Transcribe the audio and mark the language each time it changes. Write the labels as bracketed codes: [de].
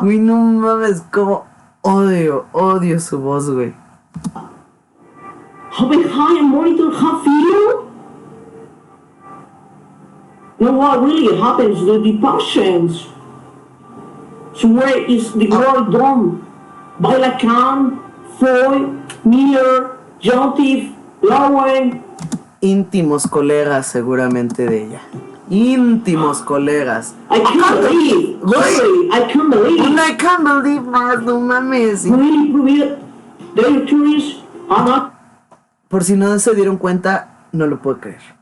[es] Güey, no mames, como odio su voz, güey. [en] How behind a monitor have feel? You know what really happens to the patients? So where is the work done? By Lacan, Freud, Miller, Jontif, Darwin. [es] Íntimos colegas, seguramente, de ella. Íntimos colegas. [en] I can't believe. Sorry, I can't believe. I can't believe [es] más, no mames. [en] Really prove their theories are not [es] Por si no se dieron cuenta, no lo puedo creer.